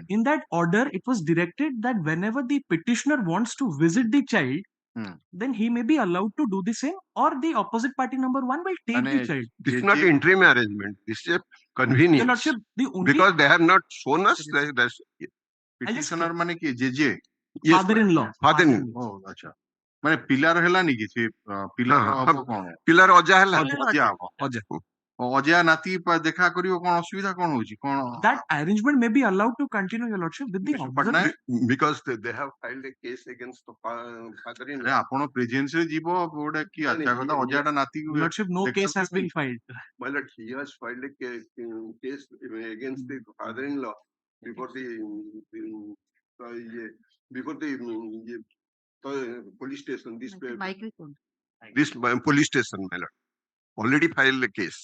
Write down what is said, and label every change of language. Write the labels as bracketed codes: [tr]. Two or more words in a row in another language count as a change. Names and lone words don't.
[en] In that order, it was directed that whenever the petitioner wants to visit the child, then he may be allowed to do the same, or the opposite party number one will take the child. This is not interim arrangement. This is a convenience. Your lordship, the only Because they have not shown us that. [or] Petitioner ମାନେ କିଏ ଜେଜେ [en] Yes, father-in-law. Father-in-law. [or] ଓ ଆଚ୍ଛା ମାନେ ପିଲାର ହେଲାନି କି ସେ ପିଲାର ହବ କଣ ପିଲାର ଅଜା ହେଲା ଅଜା ହବ ଅଜା ଅଜା ନାତି ଦେଖା କରିବ କଣ ଅସୁବିଧା କଣ ହଉଛି କଣ [en] that arrangement may be allowed to continue, your lordship, with the Patnaik because they have filed a case against the father-in-law. [or] ଆପଣ ପ୍ରେଜେନ୍ସ ରେ ଯିବ ଗୋଟେ କି ଆଚ୍ଛା କଥା ଅଜାଟା ନାତି [en] Your lordship, no case has been filed. My lord, he has filed a case against the father-in-law before the police station. This police station, my lord, already filed a case.